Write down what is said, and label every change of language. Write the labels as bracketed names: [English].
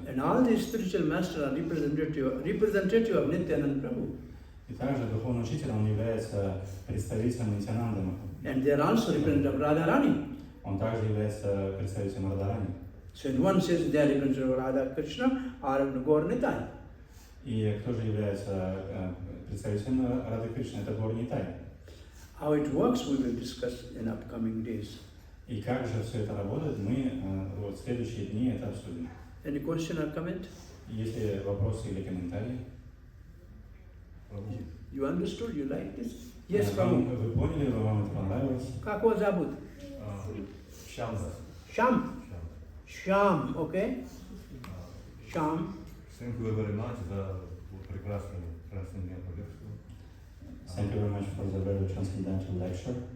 [English] And all these spiritual masters are representative of Nityananda Prabhu. [Russian] И также духовный учитель, он является представителем Нитянанды. [English] And they are also representative of Radharani. [Russian] Он также является представителем Радхарани. [English] So in one sense they are reconciled Radha Krishna or Gaur Nitai. [Russian] И кто же является представителем Рады Кришны? Это Гаур Нитай. [English] How it works we will discuss in upcoming days. [Russian] И как же все это работает, мы вот в следующие дни это обсудим. [English] Any question or comment? [Russian] Есть ли вопросы или комментарии? [English] You understood? You like this? Yes, Prabhu. [Russian] Вы поняли, вам это понравилось? Как вас зовут? Шам. [English] Sham. Sham, okay? Sham. Thank you very much [Russian] за прекрасную трансцендентную лекцию. [English] Thank you very much for the very transcendental lecture.